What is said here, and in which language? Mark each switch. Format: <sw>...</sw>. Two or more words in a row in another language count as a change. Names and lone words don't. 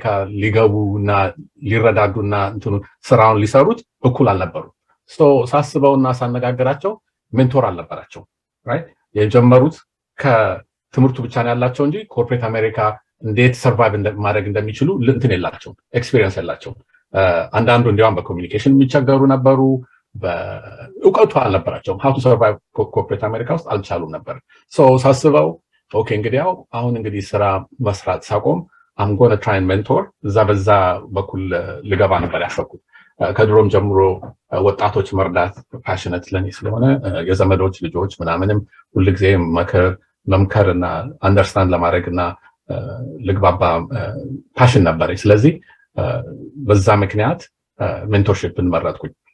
<am>ሊገቡና ሊረዳዱና ስራውን ሊሰሩት እኩል አልነበሩም። ሳስበውና ሳነጋገራቸው ሜንቶር አልነበራቸው። ራይት የጀመሩት ከትምህርቱ ብቻ ነው ያላቸው እንጂ</am> <en>corporate America</en> <am>እንዴት ሰርቫይቭ ማድረግ እንደሚችሉ እንትን የላቸው፣ ኤክስፒሪየንስ የላቸው። አንዳንዱ እንዲያውም በኮሚኒኬሽን የሚቸገሩ ነበሩ፣ በእውቀቱ አልነበራቸውም።</am> <en>how to survive corporate America</en> <am>ውስጥ አልቻሉም ነበር። ሳስበው ኦኬ እንግዲህ አሁን እንግዲህ ስራ መስራት ሳቆም</am> <en>I'm going to try and mentor</en> <am>እዛ በዛ በኩል ልገባ ነበር ያሰብኩት። ከድሮም ጀምሮ ወጣቶች መርዳት ፓሽኔት ለኔ ስለሆነ የዘመዶች ልጆች ምናምንም ሁልጊዜ መምከርና አንደርስታንድ ለማድረግና ልግባባ ፓሽን ነበር። ስለዚህ በዛ ምክንያት ሜንቶርሺፕን መረጥኩኝ።</am>